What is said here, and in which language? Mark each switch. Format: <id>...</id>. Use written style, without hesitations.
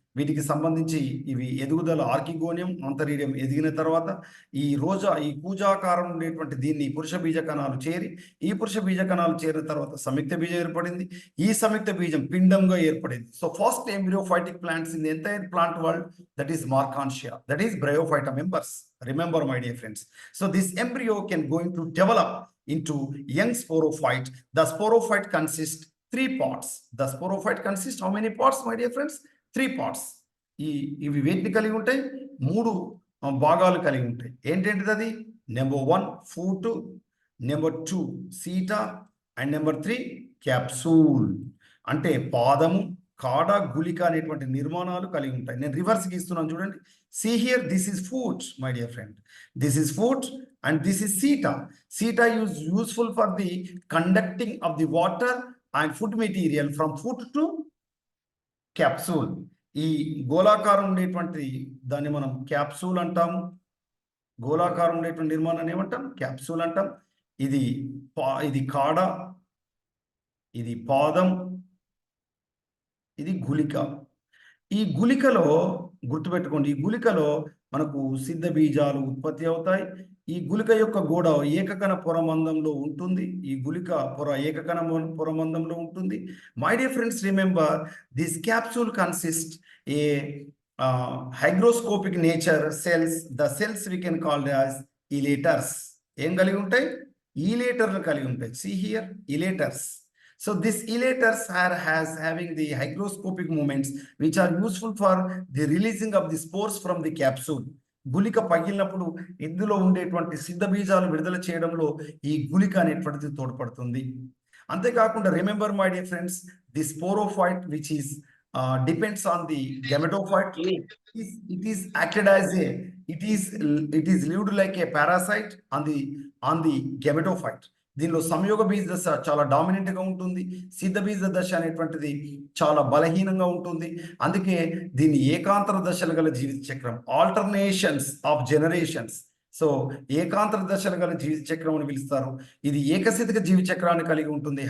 <te>వీటికి సంబంధించి ఇవి ఎదుగుదల ఆర్కిగోనియం, ఆంతరీడియం ఎదిగిన తర్వాత ఈ కూజాకారం ఉండేటువంటి దీన్ని పురుష బీజ కణాలు చేరి, ఈ పురుష బీజ కణాలు చేరిన తర్వాత సంయుక్త బీజం ఏర్పడింది. ఈ సంయుక్త బీజం పిండంగా ఏర్పడింది.</te> <en>So first embryophytic plants in the entire plant world, that is Marchantia, that is Bryophyta members. Remember, my dear friends. So this embryo can going to develop into young sporophyte. The sporophyte consists 3 parts. The sporophyte consists how many parts, my dear friends? 3 parts.</en> <te>ఇవి వేటిని కలిగి ఉంటాయి? 3 భాగాలు కలిగి ఉంటాయి. ఏంటంటే అది</te> <en>Number 1 foot, number 2 seta, and number 3 capsule.</en> <te>అంటే పాదము, కాడ, గుళిక అనేటువంటి నిర్మాణాలు కలిగి ఉంటాయి. నేను రివర్స్ గీస్తున్నాను చూడండి.</te> <en>See here, this is foot, my dear friend. This is foot and this is seta. Seta is useful for the conducting of the water and food material from foot to capsule.</en> <te>ఈ గోళాకారం ఉండేటువంటి దాన్ని మనం capsule అంటాము. గోళాకారం ఉండేటువంటి నిర్మాణాన్ని ఏమంటాం? Capsule అంటాం. ఇది కాడ, ఇది పాదం, ఇది గుళిక. ఈ గుళికలో గుర్తుపెట్టుకోండి, ఈ గుళికలో మనకు సిద్ధ బీజాలు ఉత్పత్తి అవుతాయి. ఈ గుళిక యొక్క గోడ ఏకకణ పొరమందంలో ఉంటుంది. ఈ గుళిక పొర ఏకకణ పొరమందంలో ఉంటుంది.</te> <en>My dear friends, remember this capsule consist a hygroscopic nature cells. The cells we can call as elaters.</en> <te>ఏం కలిగి ఉంటాయి? ఈలేటర్లు కలిగి ఉంటాయి.</te> <en>See here, elaters. So this elators has having the hygroscopic movements which are useful for the releasing of the spores from the capsule.</en> <te>గుళిక పగిలినప్పుడు ఇందులో ఉండేటువంటి సిద్ధ బీజాలు విడుదల చేయడంలో ఈ గుళిక అనేటువంటిది తోడ్పడుతుంది.</te> <en>అంతేకాకుండా remember, my dear friends, the sporophyte which is depends on the gametophyte. It is acted as it is lived like a parasite on the gametophyte.</en> <te>దీనిలో సంయోగ బీజ దశ చాలా డామినెంట్ గా ఉంటుంది. సిద్ధ బీజ దశ అనేటువంటిది చాలా బలహీనంగా ఉంటుంది. అందుకే దీన్ని ఏకాంతర దశలు గల జీవిత చక్రం,</te> <en>Alternations of generations.</en> <te>సో ఏకాంతర దశలు గల జీవిత చక్రం అని పిలుస్తారు. ఇది ఏకస్థితిక జీవిత చక్రాన్ని కలిగి ఉంటుంది.</te>